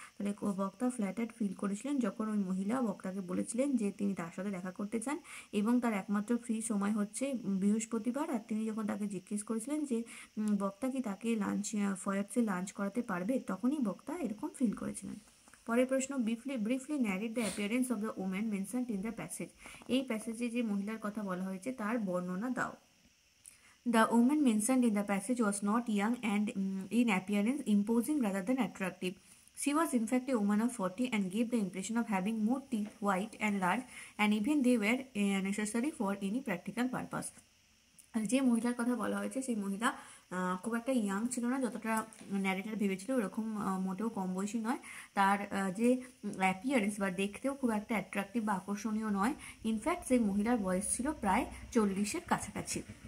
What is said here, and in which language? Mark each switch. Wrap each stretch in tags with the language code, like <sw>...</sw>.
<bn>তাহলে বক্তা ফ্ল্যাটার্ড ফিল করেছিলেন যখন ওই মহিলা বক্তাকে বলেছিলেন যে তিনি তার সাথে দেখা করতে চান এবং তার একমাত্র ফ্রি সময় হচ্ছে বৃহস্পতিবার। আর তিনি যখন তাকে জিজ্ঞেস করেছিলেন যে বক্তা কি তাকে ফয়েটসে লাঞ্চ করাতে পারবে, তখনই বক্তা এরকম ফিল করেছিলেন। পরের প্রশ্ন,</bn> <en>briefly narrate the appearance of the woman mentioned in the passage,</en> <bn>এই প্যাসেজে যে মহিলার কথা বলা হয়েছে তার বর্ণনা দাও।</bn> <en>The woman mentioned in the passage was not young and in appearance imposing rather than attractive. She was in fact a woman of 40 and gave the impression of having more teeth, white and large, and even they were necessary for any practical purpose.</en> <bn>যে মহিলার কথা বলা হয়েছে সেই মহিলা খুব একটা young ছিল না, যতটা ন্যারেটার ভেবেছিল ওরকম মোটেও কম বয়সী নয়। তার যে অ্যাপিয়ারেন্স বা দেখতেও খুব একটা অ্যাট্রাকটিভ বা আকর্ষণীয় নয়। ইনফ্যাক্ট সেই মহিলার বয়স ছিল প্রায় 40-এর কাছাকাছি।</bn>